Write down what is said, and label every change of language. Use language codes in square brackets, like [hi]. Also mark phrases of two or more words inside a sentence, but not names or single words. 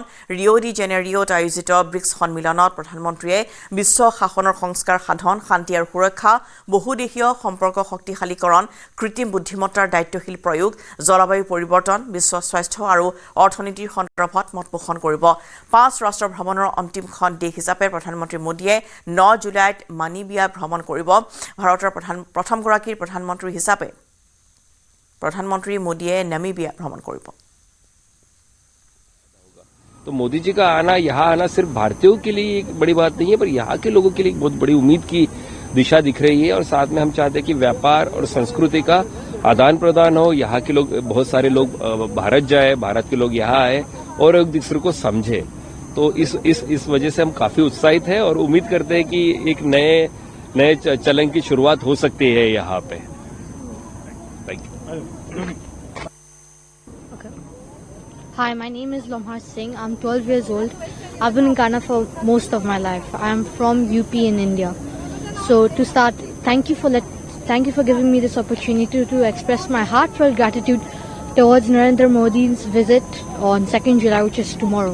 [as] ৰিঅ' ডি জেনেৰিঅ'ত আয়োজিত ব্ৰিক্স সন্মিলনত প্ৰধানমন্ত্ৰীয়ে বিশ্ব শাসনৰ সংস্কাৰ সাধন, শান্তি আৰু সুৰক্ষা, বহুদেশীয় সম্পৰ্ক শক্তিশালীকৰণ, কৃত্ৰিম বুদ্ধিমত্তাৰ দায়িত্বশীল প্ৰয়োগ, জলবায়ু পৰিৱৰ্তন, বিশ্ব স্বাস্থ্য আৰু অৰ্থনীতিৰ সন্দৰ্ভত মত পোষণ কৰিব। 5 ৰাষ্ট্ৰ ভ্ৰমণৰ অন্তিমখন দেশ হিচাপে প্ৰধানমন্ত্ৰী মোদীয়ে 9 জুলাইত মানিবিয়া ভ্ৰমণ কৰিব। ভাৰতৰ প্ৰথমগৰাকী প্ৰধানমন্ত্ৰী হিচাপে [hi] प्रधानमंत्री मोदी नामीबिया भ्रमण करेंगे। तो मोदी जी का आना, यहाँ आना सिर्फ भारतीयों के लिए एक बड़ी बात नहीं है, पर यहाँ के लोगों के लिए एक बहुत बड़ी उम्मीद की दिशा दिख रही है। और साथ में हम चाहते हैं कि व्यापार और संस्कृति का आदान प्रदान हो। यहाँ के लोग, बहुत सारे लोग भारत जाए, भारत के लोग यहाँ आए और एक दूसरे को समझे। तो इस वजह से हम काफी उत्साहित हैं और उम्मीद करते हैं कि एक नए चलन की शुरुआत हो सकती है यहाँ पे। [en] Hi, my name is Lomhar Singh. I'm 12 years old. I've been in Ghana for most of my life. I am from UP in India. So to start, thank you for giving me this opportunity to express my heartfelt gratitude towards Narendra Modi's visit on 2nd July, which is tomorrow.